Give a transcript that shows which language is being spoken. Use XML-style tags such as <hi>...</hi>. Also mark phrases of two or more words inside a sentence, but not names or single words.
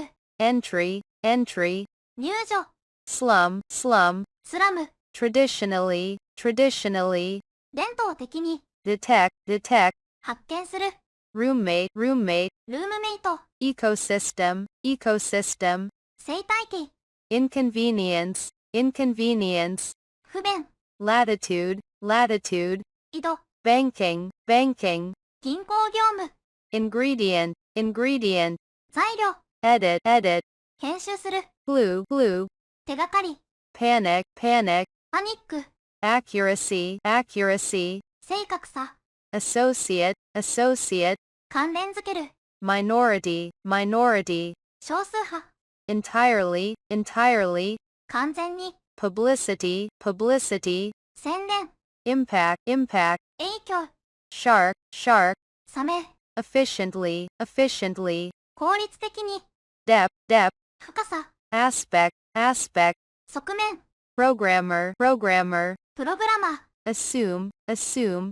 <en>entry, entry,</en> <ja>入所、</ja> <en>slum, slum,</en> <ja>スラム、</ja> <en>traditionally, traditionally,</en> <ja>伝統的に、</ja> <en>detect, detect,</en> <ja>発見する、</ja> <en>roommate, roommate,</en> <ja>ルームメイト、</ja> <en>ecosystem, ecosystem,</en> <ja>生態系、</ja> <en>inconvenience, inconvenience,</en> <ja>不便、</ja> <en>latitude, latitude,</en> <ja>井戸、</ja> <en>banking, banking,</en> <ja>銀行業務、</ja> <en>ingredient, ingredient,</en> <ja>材料、</ja> <en>edit, edit,</en> <ja>編集する、</ja> <en>clue, clue,</en> <ja>手がかり、</ja> <en>panic, panic,</en> <ja>パニック、</ja> <en>accuracy, accuracy,</en> <ja>正確さ、</ja> <en>associate, associate,</en> <ja>関連づける、</ja> <en>minority, minority,</en> <ja>少数派、</ja> <en>entirely, entirely,</en> <ja>完全に、</ja> <en>publicity, publicity,</en> <ja>宣伝、</ja> <en>impact, impact,</en> <ja>影響、</ja> <en>shark, shark,</en> <ja>サメ、</ja> <en>efficiently, efficiently,</en> <ja>効率的に、</ja> <en>depth, depth,</en> <ja>深さ、</ja> <en>aspect, aspect,</en> <ja>側面、</ja> <en>programmer, programmer,</en> <ja>プログラマー、</ja> <en>assume, assume,</en>